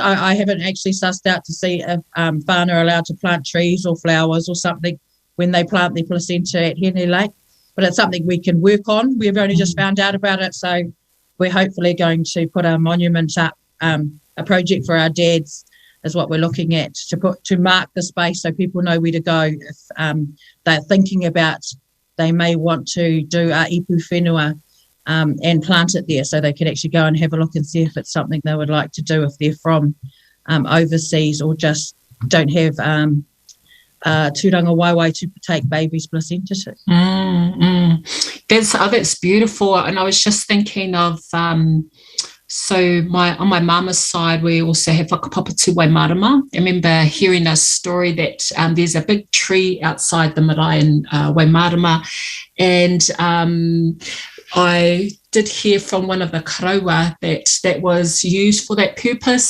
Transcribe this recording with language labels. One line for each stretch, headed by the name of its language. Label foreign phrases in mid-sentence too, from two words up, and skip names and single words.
English: I haven't actually sussed out to see if whānau are allowed to plant trees or flowers or something when they plant their placenta at Henley Lake, but it's something we can work on. We've only just found out about it, so we're hopefully going to put a monument up, a project for our dads is what we're looking at, to mark the space so people know where to go if they're thinking about they may want to do a
Māori: ipu whenua
English: and plant it there, so they can actually go and have a look and see if it's something they would like to do if they're from overseas or just don't have
Māori: tūranga waiwai
English: to take baby's placenta to. That's beautiful. And I was just thinking of So on my mama's side, we also have whakapapa to Wairarapa. I remember hearing a story that there's a big tree outside the marae in Wairarapa, and I did hear from one of the karaua that was used for that purpose.